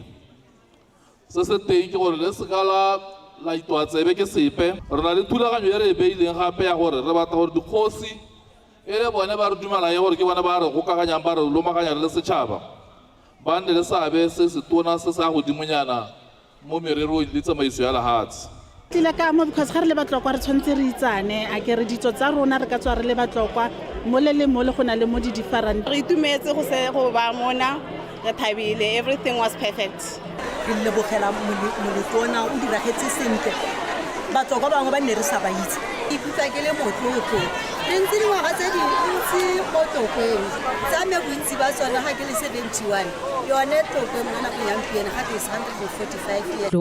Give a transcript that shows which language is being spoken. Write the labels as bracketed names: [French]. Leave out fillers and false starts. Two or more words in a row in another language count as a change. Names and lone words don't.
[Tswana] Se se teng ke gore le sekala la itwa tsebe ke sepe re na le thulaganyo ya re beileng gape ya gore re batla gore dikgosi e le bone ba re dumela ye gore ke bone ba re gokaganyang ba re lomaganya le setšhaba ba nne le seabe se se tona se sa godimonyana mo mererong le tsamaiso ya lehatshe. Tila ka mo because ga re le Batlokwa re tshwantse re itsane a ke re ditso tsa rona re ka tswa re le Batlokwa mo le go na le mo di different. Re itumetse go se go ba mona re thabile, [English] everything was perfect. [Tswana] Ke lebogela molotona o diragetse sentle. Batlokwa bangwe ba nne re sa ba itse. Ikutlwa ke le motlotlo. Re ntse dingwaga tse dintsi mo Tlokweng. Tsa me bontsi ba tsona ga ke le 71. Yone Tlokweng mo nakong ya mpieno ga ke le 145 years.